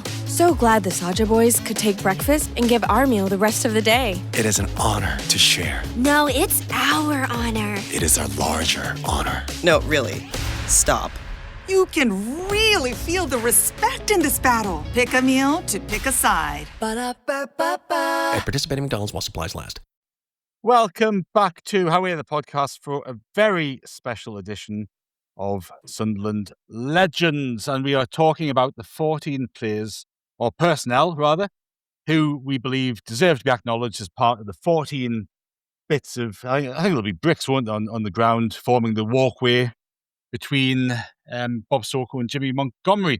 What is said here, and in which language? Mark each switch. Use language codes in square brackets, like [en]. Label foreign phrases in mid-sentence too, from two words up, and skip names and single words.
[en] So glad the Saja Boys could take breakfast and give our meal the rest of the day. It is an honor to share. No, it's our honor. It is our larger honor. No, really. Stop. You can really feel the respect in this battle. Pick a meal to pick a side. Ba-da-ba-ba-ba. At participating McDonald's while supplies last. Welcome back to How Are the podcast for a very special edition of Sunderland Legends. And we are talking about the 14 players, or personnel rather, who we believe deserve to be acknowledged as part of the 14 bits of, I think there'll be bricks, won't there, on the ground forming the walkway between Bob Soko and Jimmy Montgomery.